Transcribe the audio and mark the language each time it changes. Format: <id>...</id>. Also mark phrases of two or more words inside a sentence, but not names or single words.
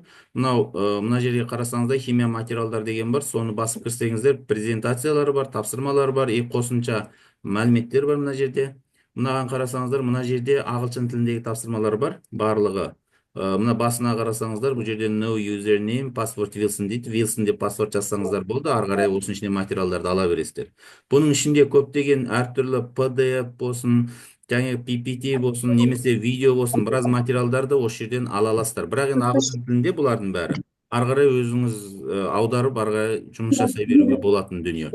<kk>Мына жерге қарасаңыздар химия материалдар деген бар. Соны басып кірсеңіздер, презентациялары бар, тапсырмалары бар, қосымша мәліметтер бар мына жерде. Мынаған қарасаңыздар, мына жерде ағылшын тіліндегі тапсырмалар бар, барлығы. Мына басына қарасаңыздар, бұл жерде</kk> <en>no username, password</en> <kk>Wilson дейді. Wilson деп паспорт жазсаңыздар болды, ары қарай осының ішіне материалдарды ала бересіздер. Бұның ішінде көптеген әртүрлі PDF болсын, жаңа PPT болсын, немесе видео болсын, біраз материалдарды осы жерден ала аласыздар. Бірақ енді ағылшын тілінде бұлардың бәрі. Ары қарай өзіңіз аударып, ары қарай жұмыс жасай беруге болатын дүние.</kk>